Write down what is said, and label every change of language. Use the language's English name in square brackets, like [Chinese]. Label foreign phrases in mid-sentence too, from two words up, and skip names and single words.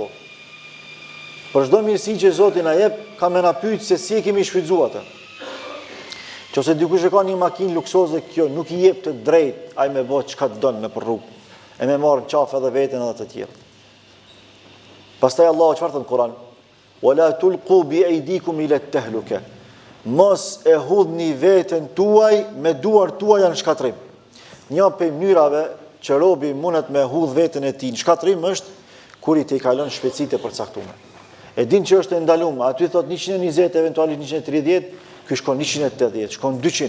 [Albanian] Për çdo mirësi që Zoti na jep, ka më na pyet se si e kemi shfrytzuar atë. Nëse dikush e ka një makinë luksoze, kjo nuk i jep të drejt, ai më bëj çka don me për rrugë. E me marr qafë edhe veten edhe të tjerë. Pastaj Allahu çfarë thon në Kur'an? [Arabic] ولا تلقوا بأيديكم إلى التهلكة. [Albanian] Mos e hudhni veten tuaj me duart tuaja në shkatrim. Një prej mënyrave që robi mundet me hudh veten e tij në shkatrim është kur i te kalon shpejtësitë e përcaktuara. E din që është e ndaluar, aty thot 120, eventualisht 130, ky shkon 180, shkon 200.